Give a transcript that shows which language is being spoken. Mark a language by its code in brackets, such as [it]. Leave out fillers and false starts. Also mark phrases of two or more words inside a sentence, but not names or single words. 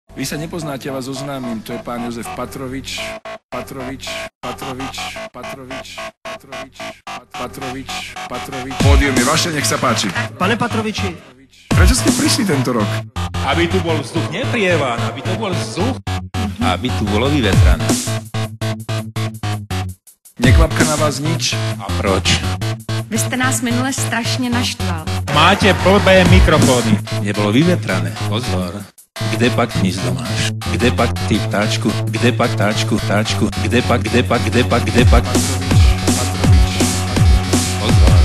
[sk] Vy sa nepoznáte, ja vás oznámim, to je pán Jozef Patrovič. Pódium je vaše, nech sa páči. [cs] Pane Patroviči. [sk] Prečo ste prišli tento rok? Aby tu bol vzduch neprievan, aby to bol vzduch, aby tu bolo vyvetrané. Nekvapka na vás nič? [cs] A proč? Vy jste nás minule strašně naštval. [sk] Máte blbé mikrofóny. Nebolo vyvetrané. Pozor. [cs] Kde pak hnízdo máš? Kde pak ty ptáčku? Kde pak táčku? Kde pak? Pozor.